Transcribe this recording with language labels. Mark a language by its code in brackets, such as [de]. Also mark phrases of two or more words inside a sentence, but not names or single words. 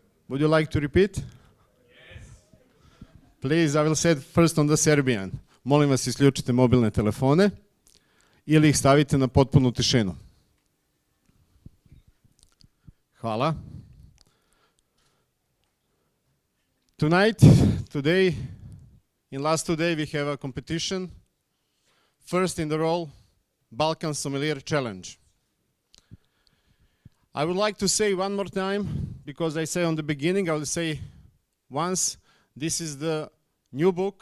[en] Would you like to repeat? Yes. Please, I will say it first on the Serbian. [sr] Molim vas, isključite mobilne telefone ili ih stavite na potpunu tišinu. Hvala. [en] Today, in last 2 days, we have a competition. First in the role, Balkan Sommelier Challenge. I would like to say one more time, because I say on the beginning, I will say once, this is the new book.